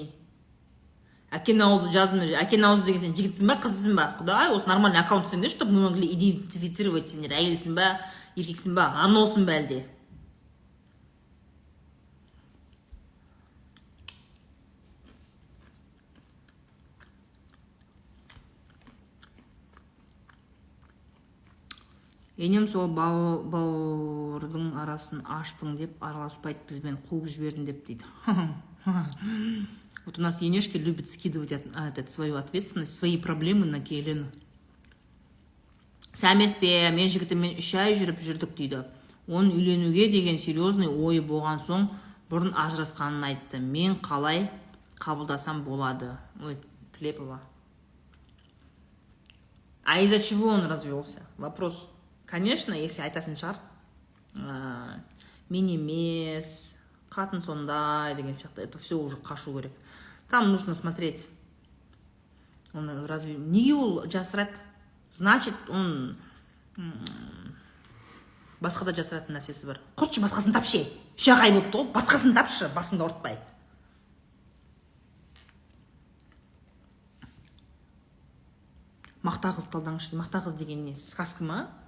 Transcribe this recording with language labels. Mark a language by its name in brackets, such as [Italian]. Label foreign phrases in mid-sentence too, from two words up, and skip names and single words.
[Kazakh] Әкенің аузы жаздым. Әкенің аузы деген сен жігітсің ба, қызсың ба? Құдай, осы [Russian] нормальный аккаунт [Kazakh] сендер, [Russian] чтобы мы могли идентифицировать сендер. [Kazakh] Әйелсің ба, еркексің ба, аносың ба әлде? Енем сол бауырдың арасын аштың деп араласпайды, бізбен қуып жібердің деп дейді. [Russian] Вот у нас енешки любят скидывать свою ответственность, свои проблемы на келіні. [Kazakh] Сәмеспе, мен жігітіммен 3 ай жүріп дейді. Оның үйленуге деген серьезный ойы болған соң бұрын ажырасқанын айтты. Мен қалай қабылдасам болады? Ой, Тлепова. [Russian] А из-за чего он развелся? Вопрос. Конечно, если [Kazakh] айтатын шығар, мен емес, қатын сондай деген сияқты, [Russian] это все уже [Kazakh] қашу керек. [Russian] Там нужно смотреть. Он разве [Kazakh] неге ол жасырады? [Russian] Значит, он [Kazakh] Басқа да жасыратын нәрсесі бар. Құртшы, басқасын тапшы. 3 ай болыпты ғой, басқасын тапшы, басыңды ауыртпай. Мақта қыз талдаңызшы. Мақта қыз деген не? Сказка ма?